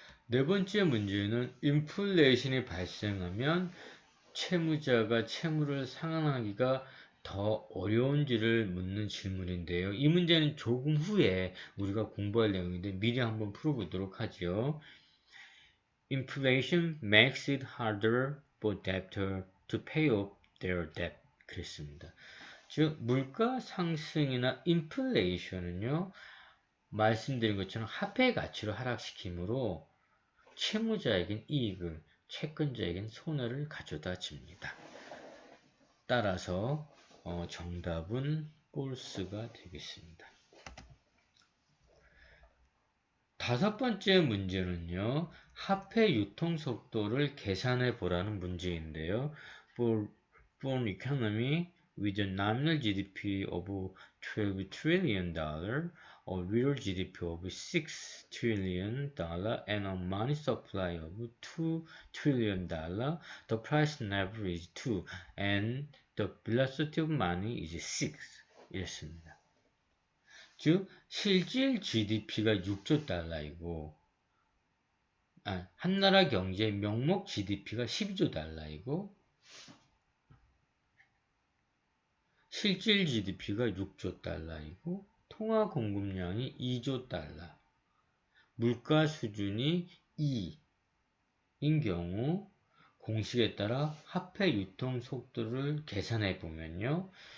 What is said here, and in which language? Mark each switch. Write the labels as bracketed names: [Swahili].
[Korean] 네 번째 문제는 인플레이션이 발생하면 채무자가 채무를 상환하기가 더 어려운지를 묻는 질문인데요. 이 문제는 조금 후에 우리가 공부할 내용인데 미리 한번 풀어보도록 하죠. [English] Inflation makes it harder for debtors to pay off their debt. [Korean] 그랬습니다. 즉 물가 상승이나 인플레이션은요. 말씀드린 것처럼 화폐 가치를 하락시키므로 채무자에겐 이익을, 채권자에겐 손해를 가져다 줍니다. 따라서 정답은 false가 되겠습니다. 다섯 번째 문제는요. 화폐 유통 속도를 계산해 보라는 문제인데요. [English] For an economy with a nominal GDP of $12 trillion, a real GDP of $6 trillion, and a money supply of $2 trillion, the price never is 2, and the velocity of money is 6. [Korean] 이랬습니다. 즉 실질 GDP가 6조 달러이고 한 나라 경제의 명목 GDP가 12조 달러이고 실질 GDP가 6조 달러이고 통화 공급량이 2조 달러 물가 수준이 2인 경우 공식에 따라 화폐 유통 속도를 계산해 보면요.